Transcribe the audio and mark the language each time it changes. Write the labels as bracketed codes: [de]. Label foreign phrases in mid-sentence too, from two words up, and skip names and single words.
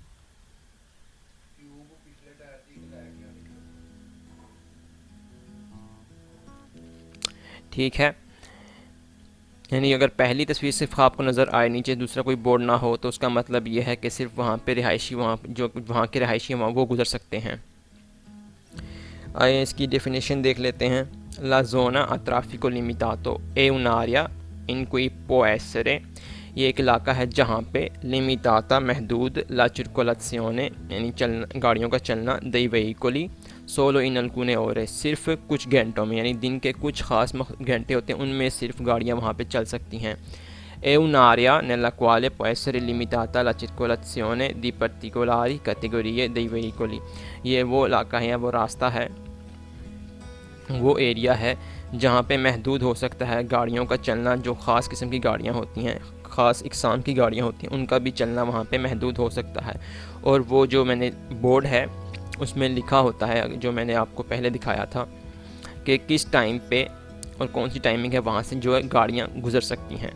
[ur] ٹھیک ہے، یعنی اگر پہلی تصویر صرف آپ کو نظر آئے، نیچے دوسرا کوئی بورڈ نہ ہو، تو اس کا مطلب یہ ہے کہ صرف وہاں پہ رہائشی، وہاں کے رہائشی وہاں وہ گزر سکتے ہیں. آئیے اس کی ڈیفینیشن دیکھ لیتے ہیں. [it] La zona a traffico limitato è un'area in cui può essere, [ur] یہ ایک علاقہ ہے جہاں پہ لیمیٹاتا محدود, [it] la circolazione [ur] یعنی گاڑیوں کا چلنا, [it] dei veicoli solo in alcune ore [ur] صرف کچھ گھنٹوں میں، یعنی دن کے کچھ خاص گھنٹے ہوتے ہیں ان میں صرف گاڑیاں وہاں پہ چل سکتی ہیں. [it] È un'area nella quale può essere limitata la circolazione di particolari categorie dei veicoli, [ur] یہ وہ علاقہ ہے، وہ راستہ ہے، وہ ایریا ہے جہاں پہ محدود ہو سکتا ہے گاڑیوں کا چلنا. جو خاص قسم کی گاڑیاں ہوتی ہیں، خاص اقسام کی گاڑیاں ہوتی ہیں، ان کا بھی چلنا وہاں پہ محدود ہو سکتا ہے. اور وہ جو میں نے بورڈ ہے اس میں لکھا ہوتا ہے، جو میں نے آپ کو پہلے دکھایا تھا کہ کس ٹائم پہ اور کون سی ٹائمنگ ہے وہاں سے جو ہے گاڑیاں گزر سکتی ہیں.